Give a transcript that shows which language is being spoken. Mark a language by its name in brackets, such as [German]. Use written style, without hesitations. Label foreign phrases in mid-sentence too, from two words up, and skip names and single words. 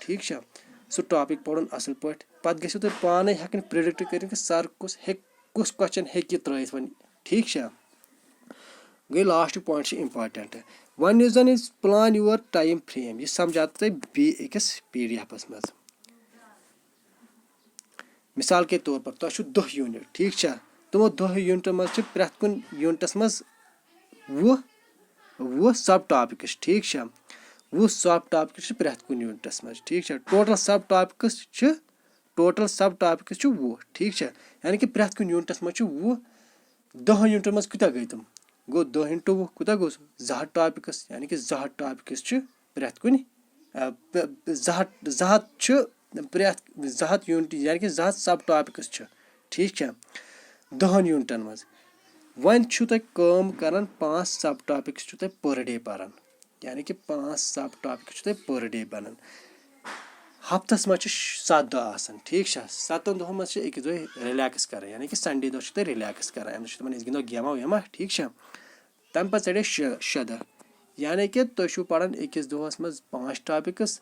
[Kashmiri] ٹھیٖک چھا. سُہ ٹاپِک پرُن اَصٕل پٲٹھۍ. پَتہٕ گٔژھِو تُہۍ پانے ہٮ۪کٕنۍ پرٛڈِکٹ کٔرِتھ کہِ سر کُس کوسچن ہیٚکہِ یہِ ترٲیِتھ وۄنۍ. ٹھیٖک چھا. گٔے [English] last point [Kashmiri] چھِ امپارٹنٹ. وۄنۍ یُس زن أسۍ [English] plan your time frame [Kashmiri] یہِ سمجاو تۄہہِ بیٚیہِ أکِس PDF منٛز. [Urdu] مثال کے طور پر [Kashmiri] تۄہہِ چھُ 10 یوٗنٹ. ٹھیٖک چھا. تِمو 10 یوٗنٹن منٛز چھِ پرٛٮ۪تھ کُنہِ یوٗنٹس منٛز 10 [English] sub topics. [Kashmiri] ٹھیٖک چھا. 10 [English] sub topics [Kashmiri] چھِ پرٛٮ۪تھ کُنہِ یوٗنٹس منٛز. ٹھیٖک چھا. ٹوٹل [English] sub topics [Kashmiri] چھِ 10. ٹھیٖک چھا. یعنی کہِ پرٛٮ۪تھ کُنہِ یوٗنٹس منٛز چھُ 10. 10 یوٗنٹن منٛز کوٗتاہ گٔے تِم گوٚو 10 × 10 کوٗتاہ گوٚو 200 ٹاپکس. یعنی کہِ 200 ٹاپکس چھِ پرٛٮ۪تھ کُنہِ 200 چھِ پرٛٮ۪تھ 200 یوٗنٹ یعنی کہِ 200 [English] sub topics [Kashmiri] چھِ. ٹھیٖک چھا. 10 یوٗنٹن منٛز. وۄنۍ چھُو تۄہہِ کٲم کران 5 [English] sub topics [Kashmiri] چھُو تۄہہِ [English] per day [Kashmiri] پران یعنی کہِ 5 [English] sub topics [Kashmiri] چھُو تۄہہِ [English] per day [Kashmiri] بنان. ہفتس منٛز چھِ 7 دۄہ آسان. ٹھیٖک چھا. 7 دۄہن منٛز چھِ أکِس دۄہ رِلیکٕس کران یعنی کہِ سنڈے دۄہ چھِ تُہۍ رِلیکٕس کران. اَمہِ دۄہ چھِ دپان أسۍ گنٛدو گیما ویما. ٹھیٖک چھا. تَمہِ پتہٕ ژَلے 6 دۄہ یعنی کہِ تُہۍ چھِو پران أکِس دۄہس منٛز 5 ٹاپکس.